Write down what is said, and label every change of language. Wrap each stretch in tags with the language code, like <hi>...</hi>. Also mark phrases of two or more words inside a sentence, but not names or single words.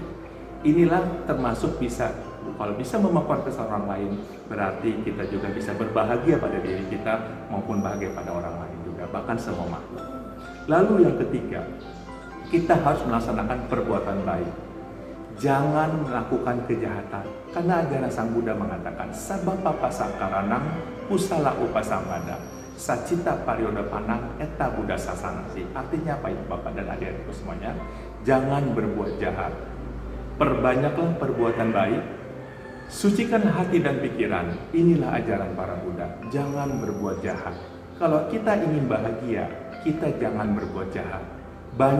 <id>Inilah termasuk bisa, kalau bisa memaafkan kesalahan orang lain, berarti kita juga bisa berbahagia pada diri kita maupun bahagia pada orang lain juga, bahkan semua makhluk. Lalu yang ketiga, kita harus melaksanakan perbuatan baik. Jangan melakukan kejahatan. Karena ajaran Sang Buddha mengatakan,</id> <pi>sabapa pasakaranang pusala upasambada, sacita parioda panang eta Buddha sasanasi.</pi> <id>Artinya apa, ibu bapak dan adik-adikku semuanya? Jangan berbuat jahat. Perbanyaklah perbuatan baik. Sucikan hati dan pikiran. Inilah ajaran para Buddha. Jangan berbuat jahat. Kalau kita ingin bahagia, kita jangan berbuat jahat.</id>